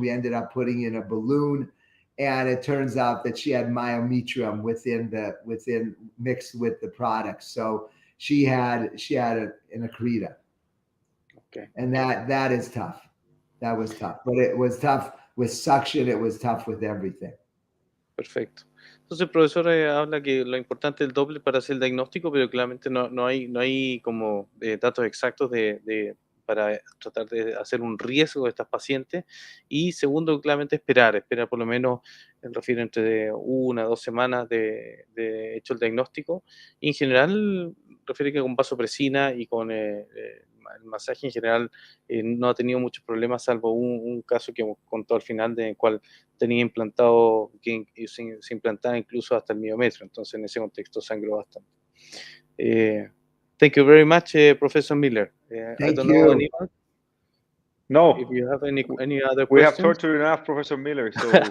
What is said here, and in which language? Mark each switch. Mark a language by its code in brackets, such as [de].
[en] We ended up putting in a balloon, and it turns out that she had myometrium within mixed with the product. So she had an accreta. Okay. And that is tough. That was tough, but it was tough with suction. It was tough with everything. [es] Perfecto. Entonces el profesor habla que lo importante es el doble para hacer el diagnóstico, pero claramente no hay como datos exactos para tratar de hacer un riesgo de estas pacientes. Y segundo, claramente esperar por lo menos, refiere entre 1 a 2 semanas de hecho el diagnóstico. Y en general, refiere que con vasopresina y con el masaje en general no ha tenido muchos problemas, salvo un caso que contó al final, de cual tenía implantado, que se implantaba incluso hasta el miometro, entonces en ese contexto sangró bastante. [en] Thank you very much, Professor Miller. I don't know anyone. No. If you have any other questions. We have tortured enough Professor Miller, so